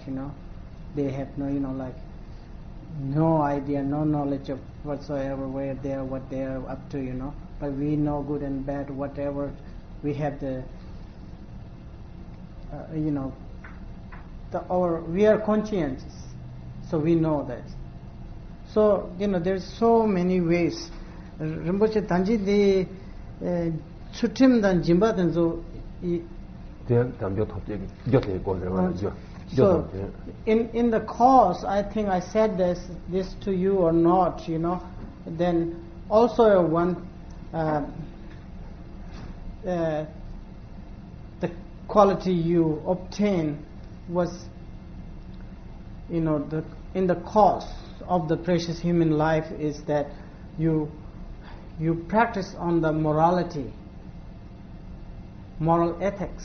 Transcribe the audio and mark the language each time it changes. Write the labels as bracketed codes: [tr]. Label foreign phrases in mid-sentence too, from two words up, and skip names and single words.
[en] They have no idea, no knowledge of whatsoever, where they are, what they are up to, But we know good and bad, whatever. We have we are conscious, so we know that. So, there's so many ways. Rinpoche Tanji de Chutim dan Jimba dan zo. So, in the course, I think I said this to you or not, then also one, the quality you obtain was, in the course of the precious human life is that you practice on the morality, moral ethics.